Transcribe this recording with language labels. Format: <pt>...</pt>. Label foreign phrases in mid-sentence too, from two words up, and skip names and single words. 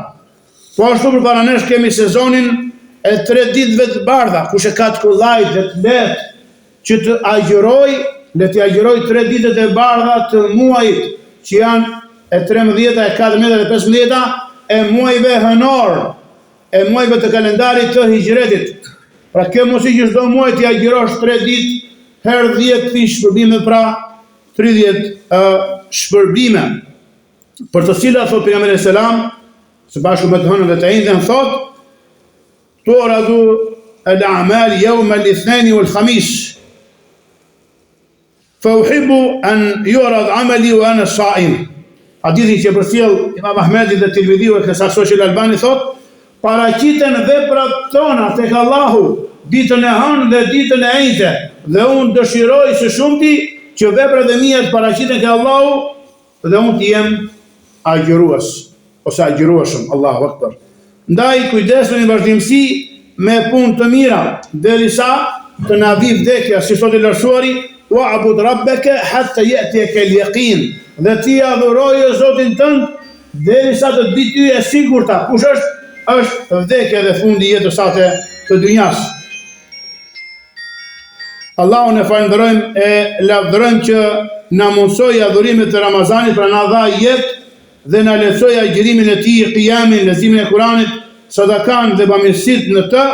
<sq>Po ashtu përpara nesh kemi sezonin e 3 ditëve të bardha, kush e ka të kollajt dhe të lehtë që të agjëroj, le të agjëroj 3 ditët e bardha të muajit, që janë e 13, e 14 dhe 15 e muajve hënor, e muajve të kalendarit të hijretit. Pra kjo mos i që çdo muaj të agjërosh 3 ditë, herë 10 fish shpërbime, pra 30 shpërbime, për të cilat thot pejgamberi selam, së bashku me të hënën dhe të ejndën, thot:</sq> <ar>"تعرض الأعمال يوم الاثنين والخميس فأحب أن يعرض عملي وأنا صائم."</ar> <sq>Hadithi që përcjell Imam Ahmedi dhe Tirmidhiu e saksoi Al-Albani, thot: "Paraqiten veprat tona tek Allahu ditën e hënë dhe ditën e ejndë, dhe unë dëshiroj së shumti që veprat e mia të paraqiten tek Allahu dhe unë të jem agjërues ose agjërueshëm."</sq> <ar>الله أكبر.</ar> <sq>Ndaj kujdesuni vazhdimsi me punë të mira, derisa të na vi vdekja, si thot i lartësuari,</sq> <ar>واعبد ربك حتى يأتيك اليقين.</ar> <sq>Dhe ti adhuroje Zotin tënd derisa të bëj ty e sigurta. Kush është? Është vdekja dhe fundi i jetës sate të dynjas. Allahun e falenderojmë e lavdërojmë që na mundsoi adhurimet e Ramazanit, pra na dha jetë dhe na lehtësoi agjërimin e tij, qiyamin, leximin e Kuranit, sadakan dhe bamirësitë në të.</sq>